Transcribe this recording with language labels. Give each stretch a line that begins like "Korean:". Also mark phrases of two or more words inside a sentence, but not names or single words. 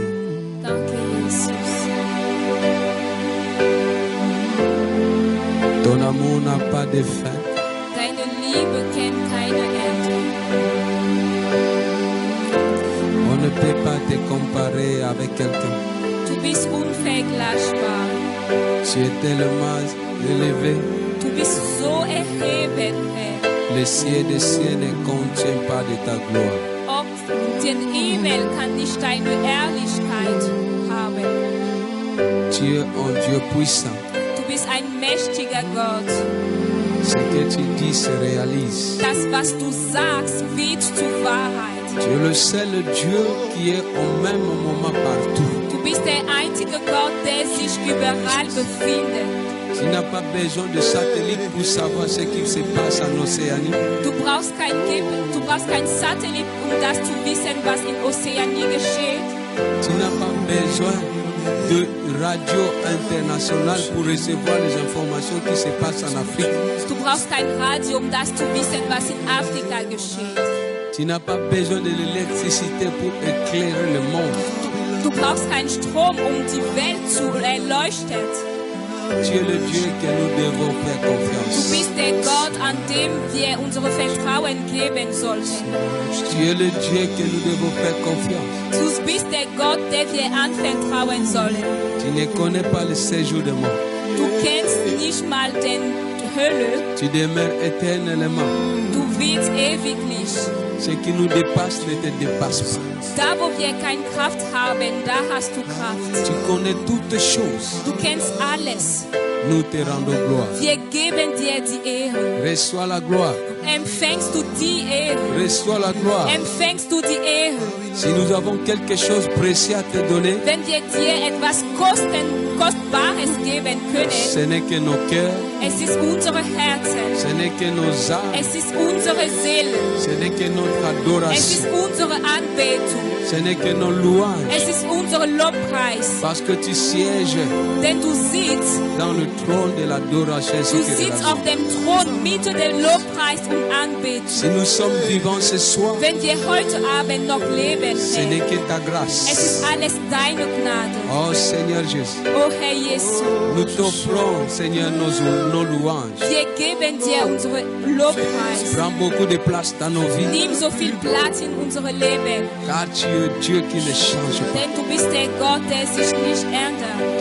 German: Danke, Jesus.
French: Ton amour n'a pas de fin.
German: Deine Liebe kennt keine Ende.
French: On ne peut pas te comparer avec quelqu'un.
German: Du bist unvergleichbar.
French: Tu es tellement élevé.
German: Du bist so erhebend, Herr.
French: Le ciel des cieux ne contient pas de ta gloire.
German: Auch den Himmel kann nicht deine Ehrlichkeit haben.
French: Tu es un Dieu puissant.
German: Du bist ein mächtiger Gott.
French: Ce que tu dis se réalise.
German: Das, was du sagst, wird zur Wahrheit.
French: Tu es le seul Dieu qui est au même moment partout.
German: Du bist der einzige Gott, der sich überall befindet.
French: Tu n'as pas besoin de satellite pour savoir ce qui se passe en Océanie.
German: Du brauchst kein Satellit, um das zu wissen, was in Ozeanie geschieht.
French: Tu n'as pas besoin de radio internationale pour recevoir les informations qui se passent en Afrique.
German: Du brauchst kein Radio, um das zu wissen, was in Afrika geschieht.
French: Tu n'as pas besoin de l'électricité pour éclairer le monde.
German: Du brauchst keinen Strom, um die Welt zu erleuchten.
French: Tu es le Dieu que nous devons faire
German: Du
French: confiance.
German: bist der Gott, an dem wir unser Vertrauen geben sollten.
French: Tu es le Dieu que nous devons faire confiance.
German: Du bist der Gott, der wir anvertrauen sollen.
French: Tu ne connais pas le séjour de mort.
German: Du kennst nicht mal die Hölle.
French: Tu demeures éternellement.
German: Du wirst ewiglich.
French: Ce qui nous dépasse ne te dépasse pas.
German: Da, wo wir keine Kraft haben, da hast du Kraft.
French: Tu connais toutes choses.
German: Du kennst alles.
French: Nous te rendons gloire.
German: Wir geben dir die Ehre.
French: Reçois la gloire.
German: Empfängst du die Ehre.
French: Reçois la gloire.
German: Empfängst du die Ehre.
French: Si nous avons quelque chose de précieux à te donner,
German: Wenn wir dir etwas Kostbares geben
French: ce
German: können,
French: n'est que nos cœurs,
German: es ist unsere Herzen,
French: ce n'est que nos âmes,
German: es ist unsere Seele,
French: ce n'est que notre
German: es ist
French: adoration,
German: unsere Anbetung,
French: ce n'est que nos louanges.
German: es ist unser Lobpreis.
French: Parce que tu sièges
German: Denn du sitzt
French: dans le trône de l'adoration.
German: Du sitzt auf dem Thron Mitte der Lobpreis und Anbetung.
French: Si nous sommes vivants ce soir,
German: Wenn wir heute Abend noch leben,
French: ce n'est
German: Herr,
French: que ta
German: es
French: grâce.
German: ist alles deine Gnade.
French: Oh Seigneur Jésus,
German: Oh Herr Jesus,
French: nous t'offrons, Seigneur, nos louanges.
German: wir geben dir unsere Lobpreis.
French: Prends beaucoup de place dans nos vies,
German: Nimm so viel Platz in unsere Leben,
French: car tu es Dieu qui ne change pas.
German: denn du bist der Gott, der sich nicht ändert.